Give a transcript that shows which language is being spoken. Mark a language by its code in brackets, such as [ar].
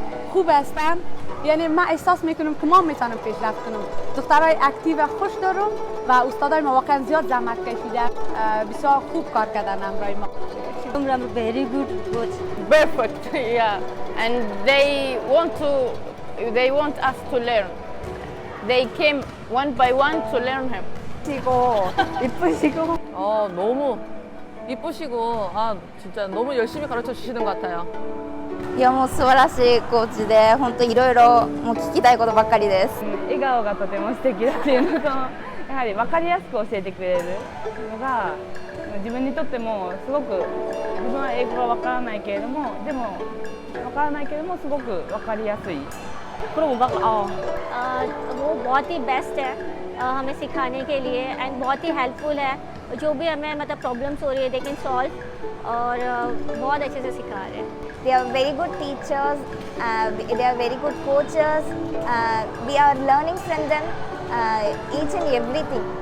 [fa] خوب هستن، یعنی من احساس میکنم که ما میتونم پیشرفت کنم. دخترای اکتیو خوش دارم و استادای ما واقعا زیاد زحمت کشیدن، بسیار خوب کار کردن همراه ما. [en] Very good coach. Perfect, yeah. And they want us to learn. They came one by one to learn him. [ko] 이쁘시고 너무 이쁘시고 진짜 너무 열심히 가르쳐 주시는 것 같아요. [ja] いやもう素晴らしいコーチで本当いろいろもう聞きたいことばっかりです。笑顔がとても素敵だっていうのと、やはり分かりやすく教えてくれるのが自分にとってもすごく、自分は英語が分からないけれども、でも分からないけれどもすごく分かりやすい。 [hi] वो बहुत ही best है हमें सिखाने के लिए एंड बहुत ही हेल्पफुल है। जो भी हमें मतलब प्रॉब्लम्स हो रही है [en] they can solve [hi] और बहुत अच्छे से सिखा रहे हैं। [en] They are very good teachers, they are very good coaches, we are learning from them each and everything.